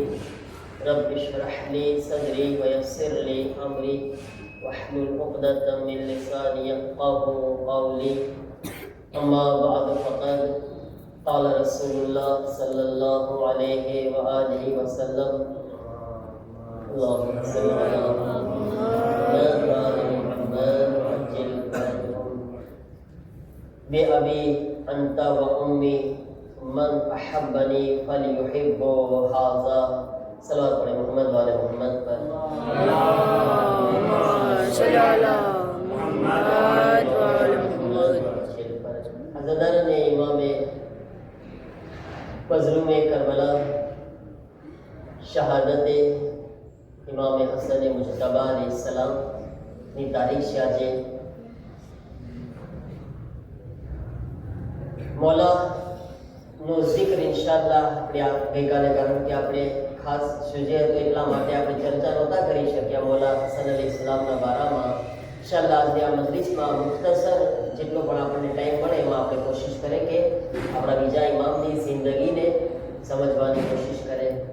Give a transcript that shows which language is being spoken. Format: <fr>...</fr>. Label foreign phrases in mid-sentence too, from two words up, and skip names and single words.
<ar>رب اشرح لي صدري ويسر لي أمري واحلل عقدة من لساني يفقهوا قولي أما بعد فقد قال رسول الله صلى الله عليه وآله وسلم اللهم صل على محمد وآل محمد وعجل فرجهم بأبي أنت وأمي من أحبني فليحب هذا صلوات على محمد وآل محمد</ar> <gu>હઝરત ને ઇમામ મઝલૂમ કરબલા શહાદત ઇમામ હસન મુજતબા અલૈહિસ્સલામ ની તારીખ છે આજે મૌલાનો જિક્ર ઇન્શાઅલ્લાહ આપણે ગઈકાલે કારણ કે આપણે ખાસ સુજે હતો એટલા માટે આપણે ચર્ચા નહોતા કરી શક્યા મૌલા હસન અલૈહિસ્સલામના બારામાં ઇન્શાઅલ્લાહ આજે આ મજલિસમાં મુખ્તસર જેટલો પણ આપણને ટાઈમ મળે એમાં આપણે કોશિશ કરીએ કે આપણા બીજા ઇમામની જિંદગીને સમજવાની કોશિશ કરે</gu>